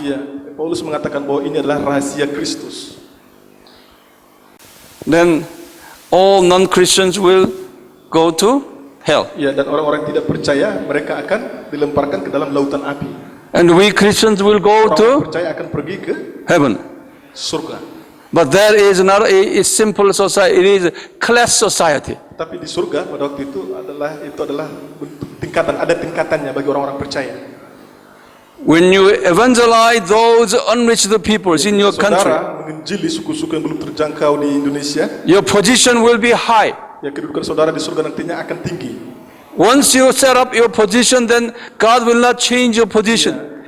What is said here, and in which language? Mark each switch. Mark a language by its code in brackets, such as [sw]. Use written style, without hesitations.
[id] Ya, Paulus mengatakan bahwa ini adalah rahasia Kristus. [en] Then all non-Christians will go to hell. [id] Ya, dan orang-orang yang tidak percaya mereka akan dilemparkan ke dalam lautan api. [en] And we Christians will go [id] Orang [en] to [id] percaya akan pergi ke [en] heaven. [id] surga. [en] But that is not a simple society, it is a class society. [id] Tapi di surga pada waktu itu adalah bentuk tingkatan, ada tingkatannya bagi orang-orang percaya. [en] When you evangelize those unreached peoples in your country, [id] Saudara menginjili suku-suku yang belum terjangkau di Indonesia, [en] your position will be high. [id] ya kedudukan saudara di surga nantinya akan tinggi. [en] Once you set up your position, then God will not change your position.